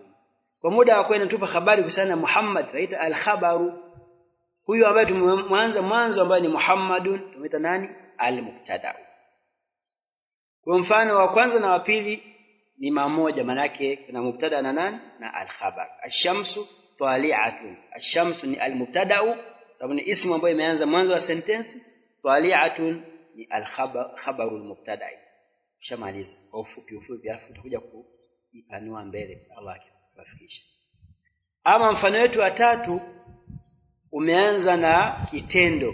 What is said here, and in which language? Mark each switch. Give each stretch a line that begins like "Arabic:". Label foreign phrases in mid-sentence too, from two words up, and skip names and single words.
Swahili: Kwa muda wa kwenda inatupa habari kuhusiana na Muhammad, tunaita al-khabaru. Huyu ambaye mwanzo ambaye ni Muhammadun tunaita nani? Al-mubtada. Kwa mfano wa kwanza na wa pili ni mamoja, manake kuna mubtada na nani? Na al-khabar.
Arabic: الشمس طالعة.
Swahili: Ash-shamsu ni al-mubtada sababu ni ismu ambayo imeanza mwanzo wa sentence. Tali'atun ni
Arabic: الخبر المبتدأ.
Swahili: Shamaliza kwa ufupi alafu tutakuja kuipanua mbele Allah akiwafikisha. Ama mfano wetu wa tatu umeanza na kitendo.